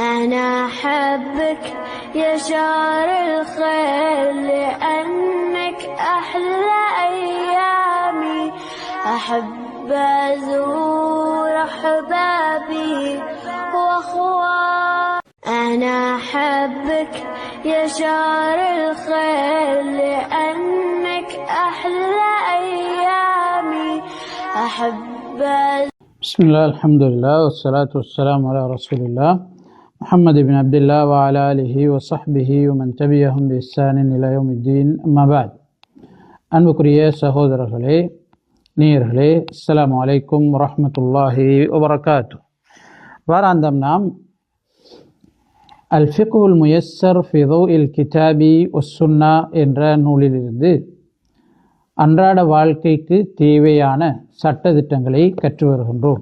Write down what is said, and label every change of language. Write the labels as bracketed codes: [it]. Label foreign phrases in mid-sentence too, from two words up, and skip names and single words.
[ar] أنا أحبك يا شهر الخير لأنك أحلى أيامي أحب أزور أحبابي وأخواني أنا أحبك يا شهر الخير لأنك أحلى أيامي أحب بسم الله الحمد لله والصلاة والسلام على رسول الله محمد بن عبد الله وعلى آله وصحبه ومن تبعهم بإحسان إلى يوم الدين أما بعد [ta] அன்புக்குரிய சகோதரர்களே நேயர்களே [ar] السلام عليكم ورحمة الله وبركاته. [ta] வாராந்தம் நாம் அல் ஃபிக்ஹுல் முயஸ்ஸர் ஃபி தௌஇல் கிதாபி வஸ்ஸுன்னா என்ற நூலிலிருந்து அன்றாட வாழ்க்கைக்கு தேவையான சட்டதிட்டங்களை கற்று வருகின்றோம்.